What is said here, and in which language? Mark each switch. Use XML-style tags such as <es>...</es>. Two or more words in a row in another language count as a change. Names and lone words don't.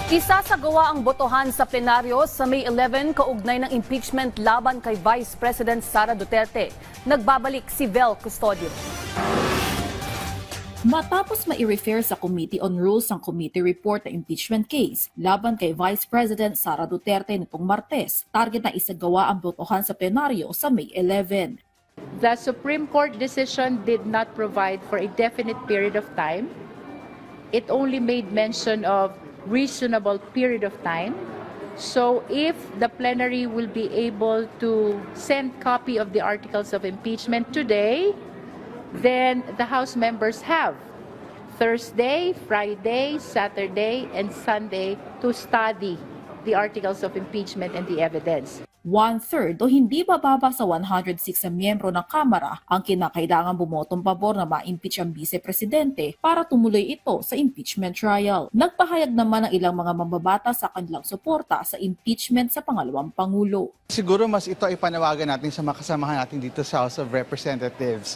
<tl>Isasagawa ang botohan sa plenaryo sa May 11 kaugnay ng impeachment laban kay Vice President Sara Duterte. Nagbabalik si Vel Custodio. Matapos mai-refer sa Committee on Rules ang</tl> <en>committee report</en> <tl>na impeachment case laban kay Vice President Sara Duterte nitong Martes, target na isagawa ang botohan sa plenaryo sa May 11.</tl> <en>The Supreme Court decision did not provide for a definite period of time. It only made mention of reasonable period of time. So if the plenary will be able to send copy of the articles of impeachment today, then the House members have Thursday, Friday, Saturday, and Sunday to study the articles of impeachment and the evidence.</en> <tl>1/3 o hindi bababa sa 106 na miyembro ng Kamara ang kinakailangan bumotong pabor na ma-impeach ang Vice-Presidente para tumuloy ito sa</tl> <en>impeachment trial.</en> <tl>Nagpahayag naman ang ilang mga mambabata sa kanilang suporta sa impeachment sa pangalawang Pangulo. Siguro mas ito ay panawagan natin sa mga kasamahan natin dito sa House of Representatives.</tl>